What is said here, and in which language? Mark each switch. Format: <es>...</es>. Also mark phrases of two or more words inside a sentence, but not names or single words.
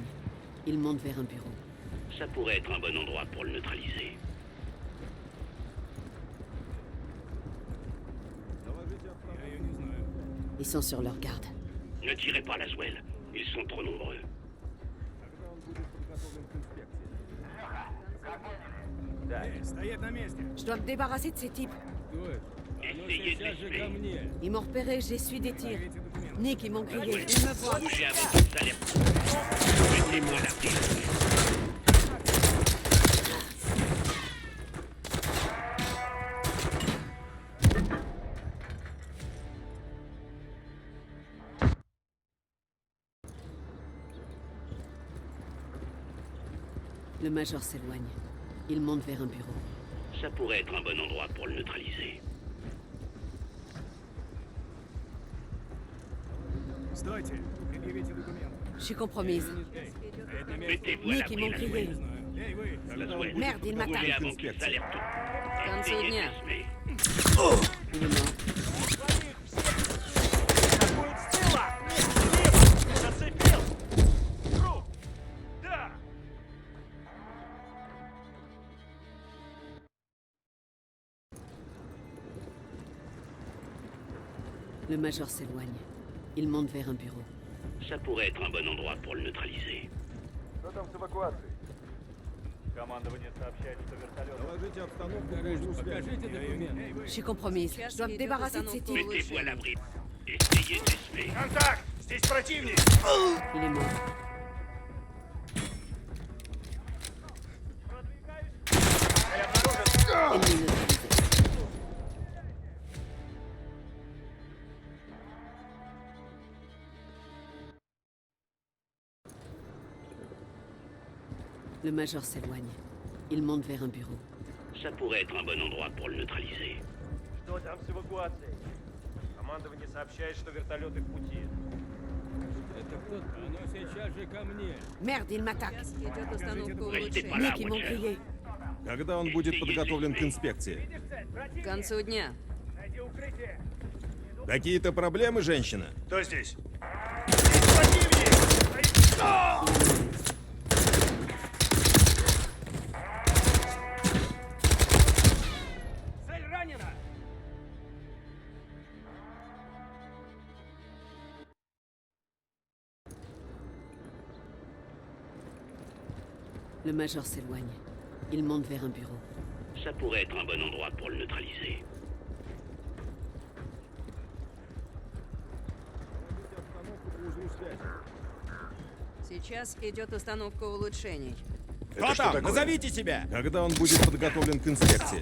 <fr>Il monte vers un bureau. Ça pourrait être un bon endroit pour le neutraliser.</fr> <ru>Я ее не знаю.</ru> <fr>Ils sont sur leur garde. Ne tirez pas, Laswell. Ils sont trop nombreux.</fr> <ru>Эй, стоять на месте!</ru> <fr>Je dois me débarrasser de ces types. Essayez de l'espace. Ils m'ont repéré, j'ai su des tirs.</fr> <ru>Предъявите документы.</ru> <fr>Nick, ils m'ont grillé. Ils me voient. Bougez à votre installation. Mettez-vous à l'abri, Laswell. Le major s'éloigne. Il monte vers un bureau. Ça pourrait être un bon endroit pour le neutraliser.</fr> <ru>Стойте. Предъявите документы.</ru> <fr>Je suis compromise.</fr> <ru>Эй, стоять на месте!</ru> <fr>Mettez-vous à Nick, ils l'abri, m'ont Laswell. grillé.</fr> <ru>Не знаю. Эй, вы!</ru> <fr>Laswell, Merde, il m'attaque. bougez avant qu'ils s'alertent.</fr> <ru>Концу</ru> <fr>Essayez de</fr> <ru>дня.</ru> <fr>l'espace. Il est mort.</fr> <ru>Атакуют с тыла! Лифт! Зацепил! Труп! Да!</ru> <fr>Le major s'éloigne. Il monte vers un bureau. Ça pourrait être un bon endroit pour le neutraliser.</fr> <ru>Что там с эвакуацией? Командование сообщает, что вертолет... Доложите обстановку по узлу связи. Покажите документы.</ru> <fr>Je suis compromise. Je dois me débarrasser de ces types. Mettez-vous à l'abri. Essayez d'espérer.</fr> <ru>Контакт! Здесь противник!</ru> <fr>Il est mort.</fr> <ru>Цель обнаружен!</ru> <fr>Ennemi neutralisé. Le major s'éloigne. Il monte vers un bureau. Ça pourrait être un bon endroit pour le neutraliser.</fr> <ru>Что там с эвакуацией? Командование сообщает, что вертолеты в пути. Это кто-то. Оно сейчас же ко мне.</ru> <fr>Merde, il m'attaque.</fr> <ru>Идет установка</ru> <fr>Restez pas</fr> <ru>улучшений.</ru> <fr>là, Nick, ils m'ont Watcher. grillé.</fr> <ru>Когда он будет подготовлен к инспекции? Видишь цель? К Противник! концу дня. Найди укрытие! Какие-то проблемы, женщина? Кто здесь? Здесь противник! Цель ранена!</ru> <fr>Le major s'éloigne. Il monte vers un bureau. Ça pourrait être un bon endroit pour le neutraliser.</fr> <ru>Обстановку по узлу связи. Сейчас идет установка улучшений. Кто там? Назовите себя! Когда он будет подготовлен к инспекции?</ru>